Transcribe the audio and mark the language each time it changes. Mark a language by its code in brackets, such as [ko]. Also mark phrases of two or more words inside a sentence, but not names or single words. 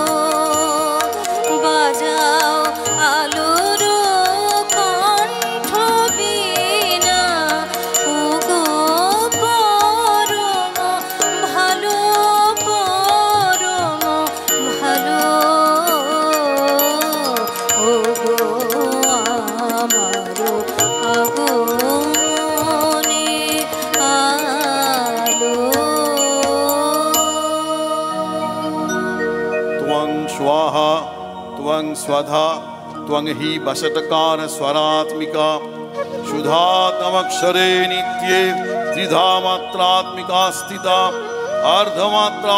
[bn] বাজাও আলোর কণ্ঠ বীণা ওগো পরম ভালো পরম ভালো ওগো আমারো আগমনে আলো [sa] त्वं स्वाहा त्वं स्वधा त्वं हि वषट्कार स्वरात्मिका शुद्धात्मक्षरे नित्ये त्रिधा मात्रात्मिका स्थिता अर्धमात्रा